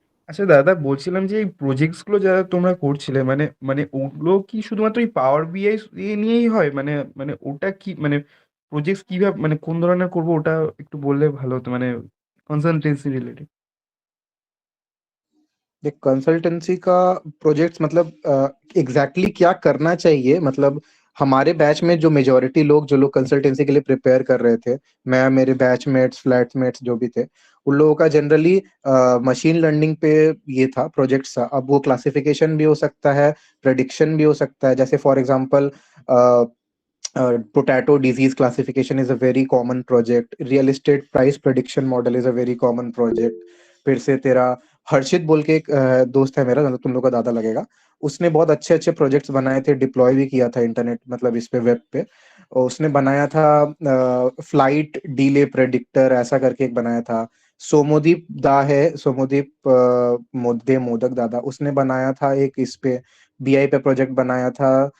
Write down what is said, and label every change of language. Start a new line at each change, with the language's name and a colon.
Bangla: আচ্ছা দাদা, বলছিলাম যে এই প্রজেক্টস গুলো যারা তোমরা করছিলে, মানে মানে ওগুলো কি শুধুমাত্র এই পাওয়ার বিআই নিয়েই হয়? মানে মানে ওটা কি মানে প্রজেক্টস কিভাবে, মানে কোন ধরনের করবো ওটা একটু বললে ভালো হতো, মানে কনসালটেন্সি রিলেটেড।
Hindi: देख, कंसल्टेंसी का प्रोजेक्ट्स मतलब एग्जैक्टली क्या करना चाहिए, मतलब हमारे बैच में जो मेजोरिटी लोग, जो लोग कंसल्टेंसी के लिए प्रिपेयर कर रहे थे, मैं, मेरे बैचमेट्स, फ्लैटमेट्स जो भी थे, उन लोगों का जनरली मशीन लर्निंग पे ये था, प्रोजेक्ट्स था। अब वो क्लासिफिकेशन भी हो सकता है, प्रेडिक्शन भी हो सकता है। जैसे
English: For example potato disease classification is a very common project, real estate price prediction model is a very common project।
Hindi: फिर से तेरा हर्षित बोल के एक दोस्त है मेरा, मतलब तुम लोग का दादा लगेगा, उसने बहुत अच्छे अच्छे प्रोजेक्ट्स बनाए थे, डिप्लॉय भी किया था इंटरनेट, मतलब इस पे वेब पे। और उसने बनाया था फ्लाइट डीले प्रेडिक्टर ऐसा करके एक बनाया था। सोमोदीप दा है, सोमोदीप दे मोदक दादा, उसने बनाया था एक इस पे बीआई पे प्रोजेक्ट बनाया था।